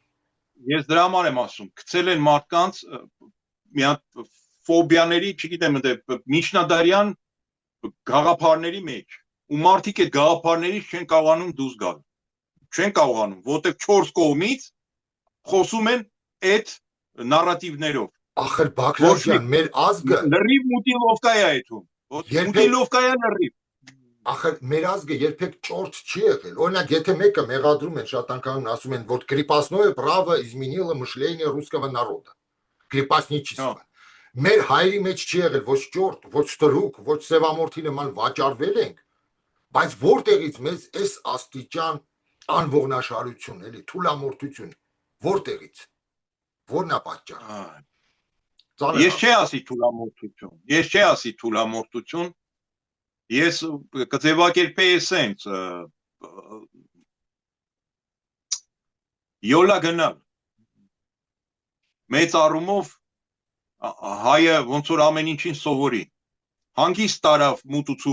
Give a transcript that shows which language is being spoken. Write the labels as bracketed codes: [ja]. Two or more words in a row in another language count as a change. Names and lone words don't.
[hy] Ես դրա համար եմ ասում, գցել են մարդկանց մի հատ ֆոբիաների, չգիտեմ, միջնադարյան գաղափարների մեջ ու մարդիկ այդ գաղափարներից չեն կարողանում դուրս գալ, չեն կարողանում, որտեղ 4 կողմից խոսում են այդ նարատիվներով։ Ախր Բակրատ ջան, մեր ազգը լրիվ մուտիլովկա է այդում, մուտիլովկա է լրիվ։ Ախր մեր ազգը երբեք ճորտ չի եղել։ Օրինակ, եթե մեկը մեղադրում են շատ անգամ ասում են, որ [ru] крепостное право изменило мышление русского народа։ [hy] Крепостничество։ Մեր հայերի մեջ չի եղել ոչ ճորտ, ոչ ստրուկ, ոչ սևամորթի նման վաճառվել ենք, բայց որտեղից մեզ այս աստիճան անողնաշարություն, էլի թուլամորթություն, որտեղից։ Որն է պատճառը։ Ես չի ասի թուլամորթություն։ Ես չի ասի թուլամորթություն։ Ես կձևակերպեի սենց յոլա գնալ մեծ առումով հայը ոնց որ ամեն ինչին սովորի հանգիստ տարավ մութ ու